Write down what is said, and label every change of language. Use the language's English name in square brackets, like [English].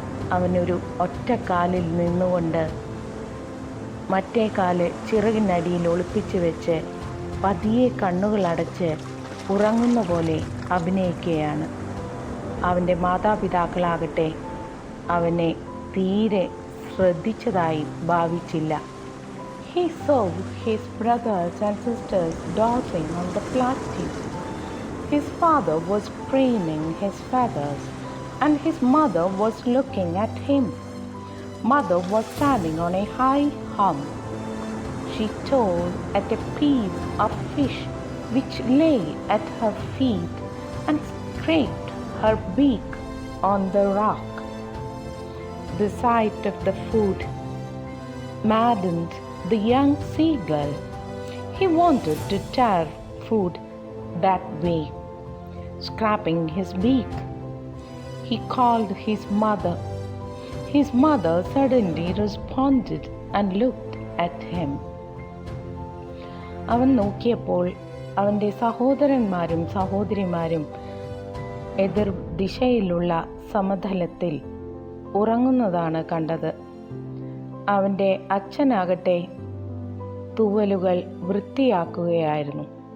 [Malayalam] അവനൊരു ഒറ്റ കാലിൽ നിന്നുകൊണ്ട് മറ്റേ കാല് ചിറകിനടിയിൽ ഒളിപ്പിച്ച് വെച്ച് പതിയെ കണ്ണുകളടച്ച് ഉറങ്ങുന്ന പോലെ അഭിനയിക്കുകയാണ്. അവൻ്റെ മാതാപിതാക്കളാകട്ടെ അവനെ തീരെ ശ്രദ്ധിച്ചതായി ഭാവിച്ചില്ല. [English] He saw his brothers and sisters dozing on the plateau. His father was preening his feathers, and his mother was looking at him. Mother was standing on a high hump. She tore at a piece of fish which lay at her feet and scraped her beak on the rock. The sight of the food maddened the young seagull. He wanted to tear food that way, scraping his beak. He called his mother. His mother suddenly responded and looked at him. [Malayalam] അവൻ നോക്കിയപ്പോൾ അവൻ്റെ സഹോദരന്മാരും സഹോദരിമാരും എതിർ ദിശയിലുള്ള സമതലത്തിൽ ഉറങ്ങുന്നതാണ് കണ്ടത്. അവൻ്റെ അച്ഛനാകട്ടെ തൂവലുകൾ വൃത്തിയാക്കുകയായിരുന്നു.